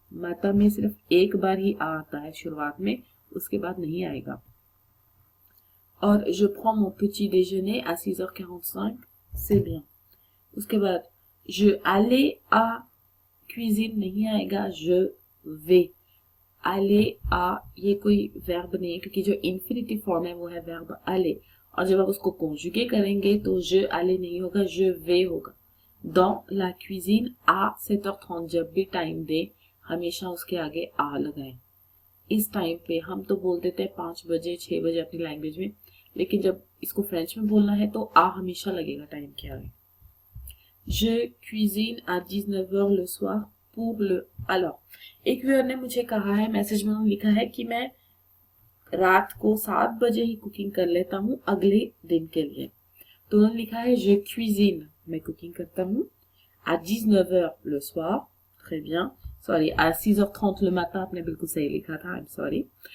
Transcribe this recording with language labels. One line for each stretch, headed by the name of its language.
Hindi: माता में सिर्फ एक बार ही आ आता है शुरुआत में, उसके बाद नहीं आएगा। और
French: je prends mon petit déjeuner à 6h45, c'est bien।
Hindi: उसके बाद
French: je allais à cuisine
Hindi: नहीं आएगा,
French: je vais।
Hindi: aller à ये कोई verb नहीं है, क्योंकि जो infinitive form है वो है verb aller, और जब आप उसको conjuguer करेंगे तो
French: je aller
Hindi: नहीं होगा,
French: je vais
Hindi: होगा।
French: dans la cuisine à 7h30,
Hindi: जब भी टाइम दे हमेशा उसके आगे आ लगाएं। इस टाइम पे हम तो बोल देते हैं 5 बजे 6 बजे अपनी लैंग्वेज में, लेकिन जब इसको फ्रेंच में बोलना है तो आ हमेशा लगेगा टाइम के आगे।
French: je cuisine à 19h le soir pour le।
Hindi: alors एक व्यूअर ने मुझे कहा है, मैसेज में उन्होंने लिखा है कि मैं रात को 7 बजे ही कुकिंग कर लेता हूँ अगले दिन के लिए। तो उन्होंने लिखा है
French: je cuisine,
Hindi: मैं कुकिंग करता हूँ,
French: à 19h le soir, très bien,
Hindi: sorry
French: à 6h30 le matin,
Hindi: आपने बिल्कुल सही लिखा था, आई एम सॉरी।